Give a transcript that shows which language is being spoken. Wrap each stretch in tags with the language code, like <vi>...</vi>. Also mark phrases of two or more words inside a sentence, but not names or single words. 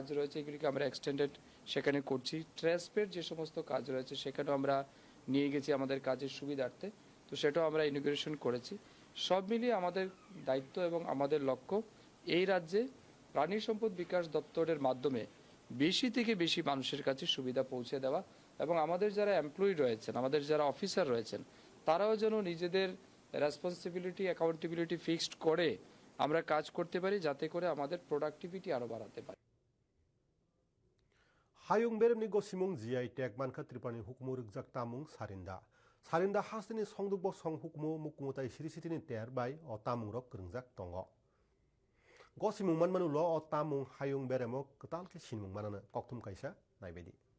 <bn>রয়েছে এগুলিকে আমরা এক্সটেন্ডেড সেখানে করছি ট্রান্সপের যে সমস্ত কাজ রয়েছে সেখানেও আমরা নিয়ে গেছি আমাদের কাজের সুবিধার্থে তো সেটাও আমরা ইনোগ্রেশন করেছি সব মিলিয়ে আমাদের দায়িত্ব এবং আমাদের লক্ষ্য এই রাজ্যে প্রাণী সম্পদ বিকাশ দপ্তরের মাধ্যমে বেশি থেকে বেশি মানুষের কাছে সুবিধা পৌঁছে দেওয়া এবং আমাদের যারা এমপ্লয়ি রয়েছেন আমাদের যারা অফিসার রয়েছেন তারাও যেন নিজেদের</bn> <en>responsibility accountability fixed</en> <bn>করে আমরা কাজ করতে পারি যাতে করে আমাদের প্রোডাক্টিভিটি আরো বাড়াতে পারি</bn> <trp>Hayung Beremni Gosimung GI Tag Manka Tripani Hukmu Rukjak Tamung Sarinda Hasini Songdukbo Song Hukmu Mukumutai Sirisitini Terbai o Tamung Rok Krungjak Tongo Gosimung Manmanulo o Tamung Hayung Beremo Ketal ke Sinmung Manana Koktum Kaisa Naibedi</trp>